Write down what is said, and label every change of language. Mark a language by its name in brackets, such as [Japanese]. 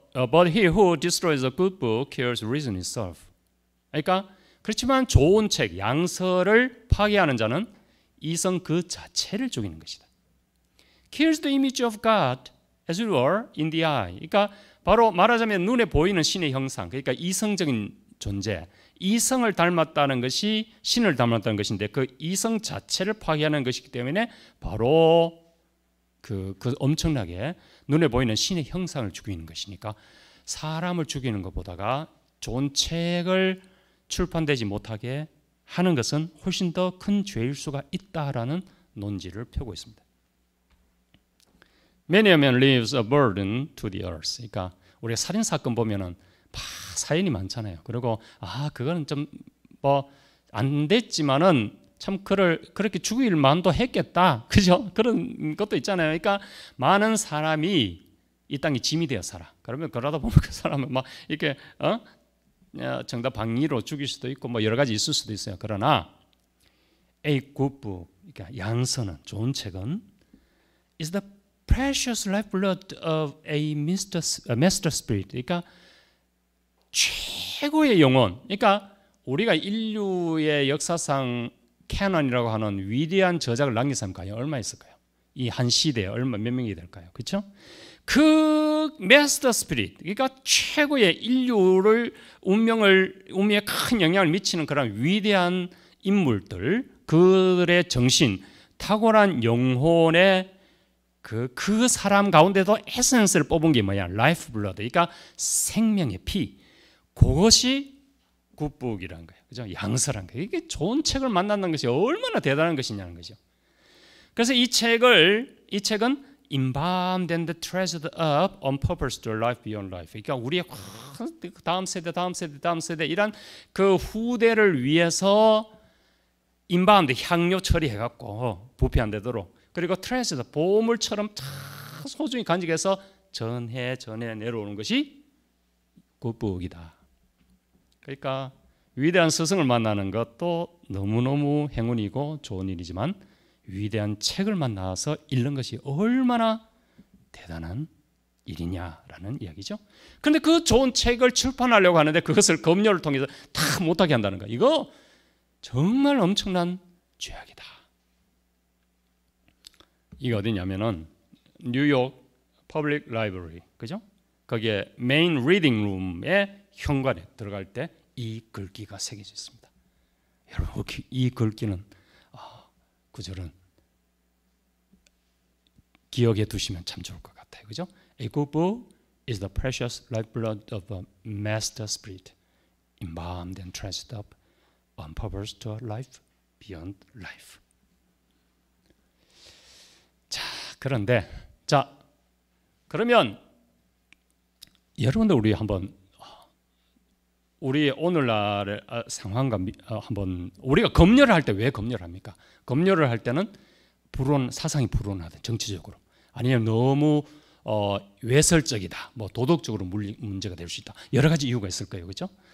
[English] But he who destroys a good book kills reason itself. [Korean] 그러니까 그렇지만 좋은 책, 양서를 파괴하는 자는 이성 그 자체를 죽이는 것이다. [English] Kills the image of God as it were in the eye. [Korean] 그러니까 바로 말하자면 눈에 보이는 신의 형상, 그러니까 이성적인 존재, 이성을 닮았다는 것이 신을 닮았다는 것인데 그 이성 자체를 파괴하는 것이기 때문에 바로 그 엄청나게 눈에 보이는 신의 형상을 죽이는 것이니까 사람을 죽이는 것보다가 좋은 책을 출판되지 못하게 하는 것은 훨씬 더 큰 죄일 수가 있다라는 논지를 펴고 있습니다. [English] Many a man leaves a burden to the earth. [Korean] 그러니까 우리가 살인 사건 보면은 사연이 많잖아요. 그리고 그거는 좀 뭐 안 됐지만은 참 그렇게 죽일 만도 했겠다. 그죠? 그런 것도 있잖아요. 그러니까 많은 사람이 이 땅에 짐이 되어 살아. 그러면 그러다 보면 그 사람은 막 이렇게 정답 방위로 죽일 수도 있고 뭐 여러 가지 있을 수도 있어요. 그러나 [English] A good book, [Korean] 그러니까 양서는 좋은 책은 [English] is the precious lifeblood of a master spirit. [Korean] 그러니까 최고의 영혼. 그러니까 우리가 인류의 역사상 캐논이라고 하는 위대한 저작을 남긴 사람이 과연 얼마 있을까요? 이 한 시대에 몇 명이 될까요? 그렇죠? 그 마스터 스피릿, 그러니까 최고의 인류를 운명에 큰 영향을 미치는 그런 위대한 인물들, 그들의 정신, 탁월한 영혼의 그 사람 가운데도 에센스를 뽑은 게 뭐야? 라이프 블러드, 그러니까 생명의 피. 그것이 굿북이라는 거예요. 그죠? 양서란 거예요. 이게 좋은 책을 만난다는 것이 얼마나 대단한 것이냐는 거죠. 그래서 이 책은 [English] embalmed and treasured up on purpose to life beyond life. [Korean] 그러니까 우리의 다음 세대 이런 그 후대를 위해서 embalmed, 향료 처리해갖고 부패 안 되도록, 그리고 treasured, 보물처럼 소중히 간직해서 전해 내려오는 것이 굿북이다. 그러니까 위대한 스승을 만나는 것도 너무너무 행운이고 좋은 일이지만 위대한 책을 만나서 읽는 것이 얼마나 대단한 일이냐라는 이야기죠. 그런데 그 좋은 책을 출판하려고 하는데 그것을 검열을 통해서 다 못하게 한다는 거, 이거 정말 엄청난 죄악이다. 이게 어디냐면은 뉴욕 퍼블릭 라이브러리, 그죠? 거기에 메인 리딩 룸의 현관에 들어갈 때 이 글귀가 새겨져 있습니다. 여러분, 이 글귀는 구절은 기억해 두시면 참 좋을 것 같아요. 그죠? [English] A good book is the precious lifeblood of a master spirit, embalmed and treasured up on purpose to a life beyond life. [Korean] 그런데 그러면 여러분들 우리 오늘날의 상황과 한번, 우리가 검열을 할 때 왜 검열을 합니까? 검열을 할 때는 사상이 불온하든 정치적으로, 아니면 너무 외설적이다, 뭐 도덕적으로 문제가 될 수 있다, 여러 가지 이유가 있을 거예요. 그렇죠?